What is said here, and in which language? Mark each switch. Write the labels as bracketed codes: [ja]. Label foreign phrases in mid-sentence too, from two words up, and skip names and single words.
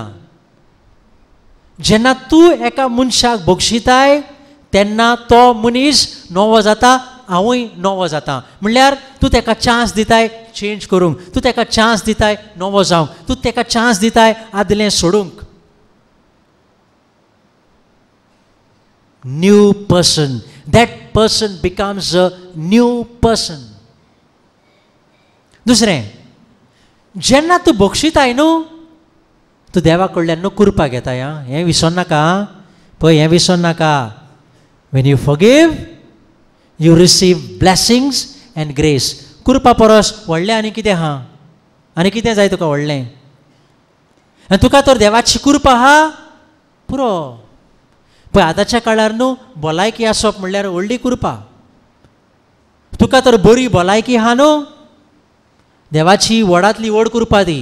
[kok] जेन्ना तूं एका मनशाक बक्षिताय तेन्ना तो मनीस नवो जाता, हांवूय नवो जाता. म्हणल्यार तूं ताका चान्स दिताय चेंज करूंक, तूं ताका चान्स दिताय नवो जावंक, तूं ताका चान्स दिताय आदलें सोडूंक. [en] New person, that person becomes a new person. [kok] दुसरें जेन्ना तूं बक्षिताय न्हू तूं देवा कडल्यान न्हू कुरपा घेताय. हें विसर नाका. पळय हें विसर नाका. [en] when you forgive you receive blessings and grace. [kok] कुरपा परस व्हडलें आनी कितें आहा, आनी कितें जाय तुका व्हडलें. आनी तुका तर देवाची कुरपा आहा पुरो. पळय आतांच्या काळार न्हू भलायकी आसप म्हणल्यार व्हडली कुरपा. तुका तर बरी भलायकी आहा न्हू देवाची व्हडांतली व्हड कुरपा दी.